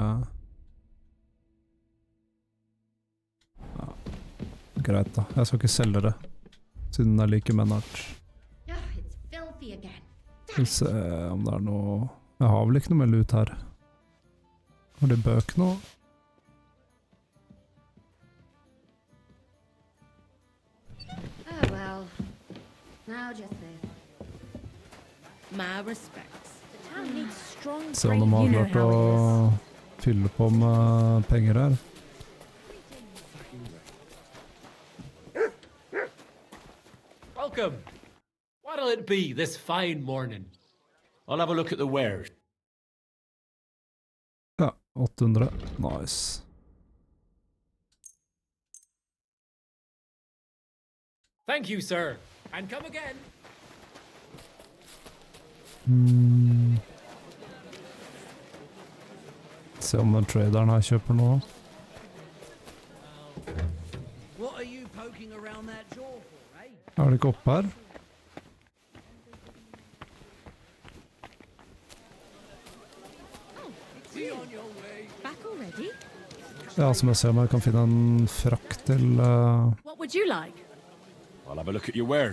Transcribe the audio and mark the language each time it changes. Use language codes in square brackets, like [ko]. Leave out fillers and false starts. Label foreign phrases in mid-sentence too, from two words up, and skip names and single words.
[no] Ja, greit da. Jeg skal ikke selge det, siden jeg liker Menart. Skal vi se om det noe... Jeg har vel ikke noe mer lut her. Har de bøk nå? [en] Oh well. Now just this. My respects. The town needs strong [no] Se om de har klart å fylle på med penger her. [en] Welcome. What'll it be this fine morning? I'll have a look at the wares. [no] Ja, 800. Nice. [en] Thank you, sir. And come again. [no] Se om den traderen her kjøper noe. [en] What are you poking around that jaw for, eh? [no] Er det ikke oppe her? [en] Back already? [no] Ja, som jeg ser om jeg kan finne en frakk til [en] What would you like? I'll have a look at your ware.